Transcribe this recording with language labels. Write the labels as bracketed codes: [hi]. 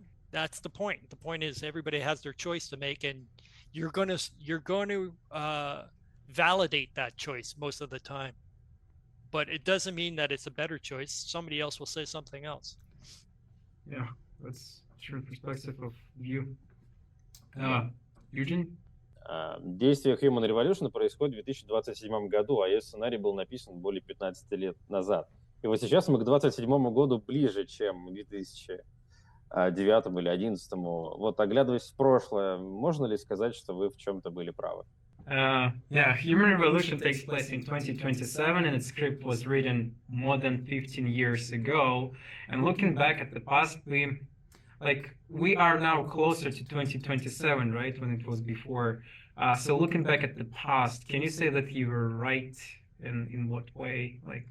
[en] That's the point. The point is everybody has their choice to make, and you're going to validate that choice most of the time. But it doesn't mean that it's a better choice. Somebody else will say something else. Yeah, that's true perspective of view. Eugene? [ru] Действие Human Revolution происходит в 2027 году, а ее сценарий был написан более 15 лет назад. И вот сейчас мы к 27 году ближе, чем к 2009 или 2011. Вот, оглядываясь в прошлое, можно ли сказать, что вы в чем-то были правы? [en] Human Revolution takes place in 2027, and its script was written more than 15 years ago. And looking back at the past, we are now closer to 2027, right, when it was before. So looking back at the past, can you say that you were right, in what way?